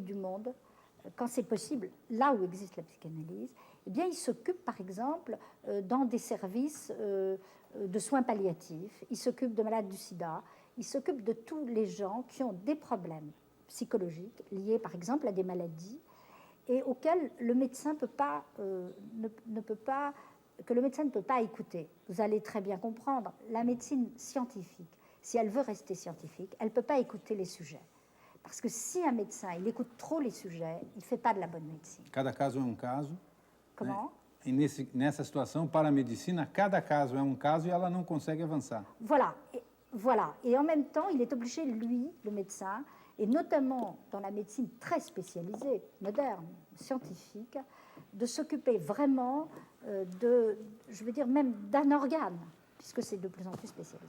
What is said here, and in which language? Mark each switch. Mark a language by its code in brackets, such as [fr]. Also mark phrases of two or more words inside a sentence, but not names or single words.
[fr] du monde, quand c'est possible, là où existe la psychanalyse, eh bien, ils s'occupent, par exemple, dans des services de soins palliatifs, ils s'occupent de malades du sida, ils s'occupent de tous les gens qui ont des problèmes psychologiques liés, par exemple, à des maladies et auxquels le médecin ne peut pas écouter. Vous allez très bien comprendre, la médecine scientifique, si elle veut rester scientifique, elle ne peut pas écouter les sujets. Parce que si un médecin il écoute trop les sujets, il ne fait pas de la bonne médecine. [pt] Cada caso é caso. [fr] Comment? [pt] E nessa situação, para a medicina, cada caso é caso e ela não consegue avançar. [fr] Voilà. Et en même temps, il est obligé, lui, le médecin, et notamment dans la médecine très spécialisée, moderne, scientifique, de s'occuper vraiment je veux dire même d'un organe, puisque c'est de plus en plus spécialisé.